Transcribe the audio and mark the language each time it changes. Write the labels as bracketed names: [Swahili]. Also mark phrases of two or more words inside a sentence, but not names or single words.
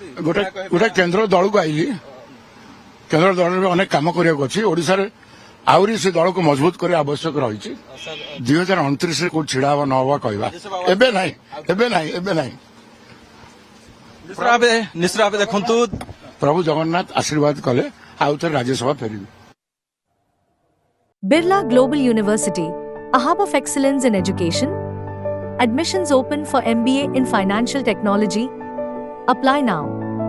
[Odia] ଗୋଟେ କେନ୍ଦ୍ର ଦଳକୁ ଆଇଲି କେନ୍ଦ୍ର ଦଳରେ ଅନେକ କାମ କରିବାକୁ ଅଛି ଓଡ଼ିଶାରେ ଆହୁରି ସେ ଦଳକୁ ମଜବୁତ କରିବା ଆବଶ୍ୟକ ରହିଛି 2029ରେ କୋଉଠି ଛିଡା ହବା ନ ହବା କହିବା ଏବେ ନାହିଁ ନିଶ୍ଚିତ ଭାବେ ଦେଖନ୍ତୁ ପ୍ରଭୁ ଜଗନ୍ନାଥ ଆଶୀର୍ବାଦ କଲେ ଆଉ ଥରେ ରାଜ୍ୟସଭା ଫେରିବି। [English] Birla Global University, a hub of excellence in education. Admissions open for MBA in Financial Technology. Apply now.